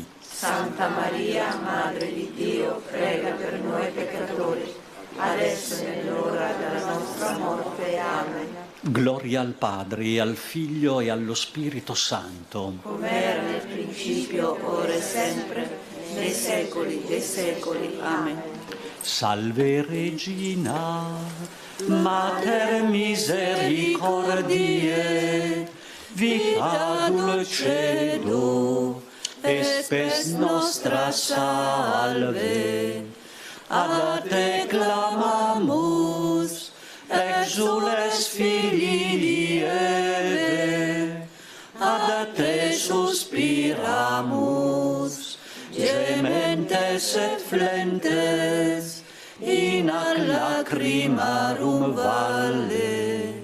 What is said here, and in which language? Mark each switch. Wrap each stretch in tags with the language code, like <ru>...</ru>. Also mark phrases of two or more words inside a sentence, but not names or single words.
<it>Santa Maria, Madre di Dio, prega per noi peccatori, adesso è nell'ora della nostra morte. Amen. Gloria al Padre, e al Figlio e allo Spirito Santo. Come era nel principio, ora e sempre, nei secoli dei secoli. Amen.</it> <la>Salve Regina, Mater misericordiae, vita dulcedo, et spes nostra salve. A te clamamus, et exules filii di Eve, ad te suspiramus, gementes et flentes, in ac lacrimarum valle.</la>